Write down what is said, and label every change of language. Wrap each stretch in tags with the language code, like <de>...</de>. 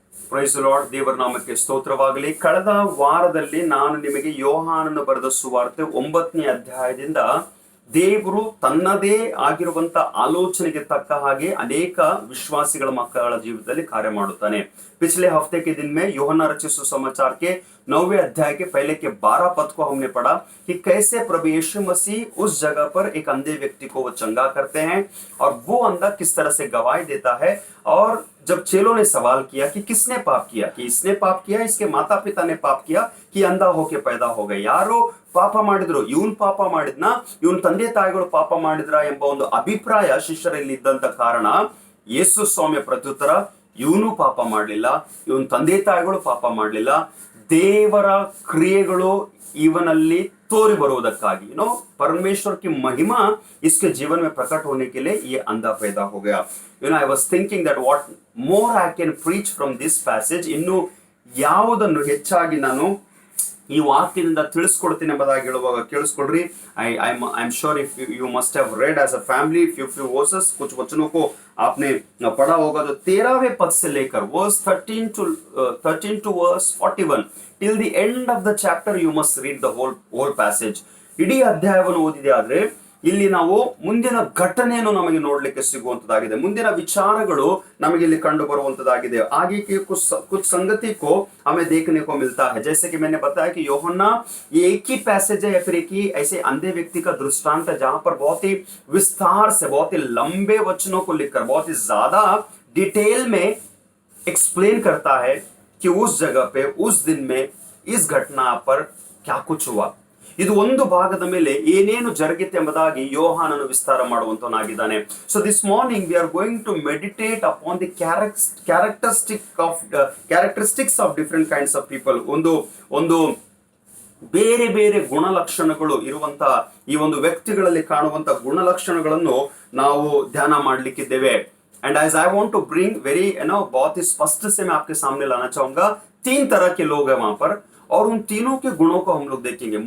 <en>Praise Lord.</en> <kn>ದೇವರ ನಾಮಕ್ಕೆ ಸ್ತೋತ್ರವಾಗಲಿ. ಕಳೆದ ವಾರದಲ್ಲಿ ನಾನು ನಿಮಗೆ ಯೋಹಾನನು ಬರೆದ ಸುವಾರ್ತೆ 9ನೇ ಅಧ್ಯಾಯದಿಂದ ದೇವರು ತನ್ನದೇ ಆಗಿರುವಂತ ಆಲೋಚನೆಗೆ ತಕ್ಕ ಹಾಗೆ ಅನೇಕ ವಿಶ್ವಾಸಿಗಳ ಮಕ್ಕಳ ಜೀವಿತದಲ್ಲಿ ಕಾರ್ಯ ಮಾಡುತ್ತಾನೆ.</kn> <hi>पिछले हफ्ते के दिन में यूहन्ना रचित सुसमाचार के 9वें अध्याय के पहले के 12 पद को हमने पढ़ा कि कैसे प्रभु यीशु मसीह उस जगह पर एक अंधे व्यक्ति को वो चंगा करते हैं और वो अंधा किस तरह से गवाही देता है। और जब चेलों ने सवाल किया कि किसने पाप किया, कि इसने पाप किया, इसके माता पिता ने पाप किया कि अंधा होके पैदा हो गए,</hi> <kn>ಯಾರೋ ಪಾಪ ಮಾಡಿದ್ರು, ಇವನ್ ಪಾಪ ಮಾಡಿದ್ನ, ಇವನ್ ತಂದೆ ತಾಯಿಗಳು ಪಾಪ ಮಾಡಿದ್ರ ಎಂಬ ಒಂದು ಅಭಿಪ್ರಾಯ ಶಿಷ್ಯರಲ್ಲಿ ಇದ್ದಂತ ಕಾರಣ ಯೇಸು ಸ್ವಾಮಿಯ ಪ್ರತ್ಯುತ್ತರ, ಇವನು ಪಾಪ ಮಾಡಲಿಲ್ಲ, ಇವನ್ ತಂದೆ ತಾಯಿಗಳು ಪಾಪ ಮಾಡಲಿಲ್ಲ, ದೇವರ ಕ್ರಿಯೆಗಳು ಇವನಲ್ಲಿ तोरी बरुವುದಕ್ಕಾಗಿ,</kn> <hi>परमेश्वर की महिमा इसके जीवन में प्रकट होने के लिए ये अंधा पैदा हो गया.</hi> <en>I was thinking that what more I can preach from this passage,</en> <kn>ಇನ್ನು ಯಾವುದನ್ನು ಹೆಚ್ಚಾಗಿ ನಾನು ಈ ವಾಕ್ಯದಿಂದ ತಿಳಿಸ್ಕೊಡ್ತೀನಿ ಎಂಬುದಾಗಿ ಹೇಳುವಾಗ ಕೇಳಿಸ್ಕೊಡ್ರಿ.</kn> <en>I am sure if you must have read as a family few verses,</en> <hi>कुछ वचनों को आपने पढ़ा होगा. तो 13वें पद से लेकर</hi> <en>verse 13 to verse 41 till the end of the chapter you must read the whole passage.</en> <kn>ಇಡೀ ಅಧ್ಯಾಯವನ್ನು ಓದಿದೆ ಆದ್ರೆ ಇಲ್ಲಿ ನಾವು ಮುಂದಿನ ಘಟನೆಯನ್ನು ನಮಗೆ ನೋಡ್ಲಿಕ್ಕೆ ಸಿಗುವಂತದಾಗಿದೆ, ಮುಂದಿನ ವಿಚಾರಗಳು ನಮಗೆ ಇಲ್ಲಿ ಕಂಡು ಬರುವಂತದಾಗಿದೆ.</kn> <hi>आगे की कुछ संगति को हमें देखने को मिलता है. जैसे कि मैंने बताया कि यूहन्ना ये एक ही पैसेज है या फिर एक ही ऐसे अंधे व्यक्ति का दृष्टांत है जहां पर बहुत ही विस्तार से, बहुत ही लंबे वचनों को लिखकर बहुत ही ज्यादा डिटेल में एक्सप्लेन करता है कि उस जगह पे उस दिन में इस घटना पर क्या कुछ हुआ.</hi> <kn>ಇದು ಒಂದು ಭಾಗದ ಮೇಲೆ ಏನೇನು ಜರುಗಿತೆ ಎಂಬುದಾಗಿ ಯೋಹಾನನು ವಿಸ್ತಾರ ಮಾಡುವಂತನಾಗಿದ್ದಾನೆ.</kn> <en>So this morning we are going to meditate upon the characteristics of different kinds of people.</en> <kn>ಒಂದು ಬೇರೆ ಬೇರೆ ಗುಣಲಕ್ಷಣಗಳು ಇರುವಂತ ಈ ಒಂದು ವ್ಯಕ್ತಿಗಳಲ್ಲಿ ಕಾಣುವಂತ ಗುಣಲಕ್ಷಣಗಳನ್ನು ನಾವು ಧ್ಯಾನ ಮಾಡಲಿಕ್ಕಿದ್ದೇವೆ.</kn> <en>and as I want to bring very</en> <hi>बहुत ही स्पष्ट से मैं आपके सामने लाना चाहूंगा. 3 तरह के लोग हैं वहां पर और उन तीनों के गुणों को हम लोग देखेंगे.</hi>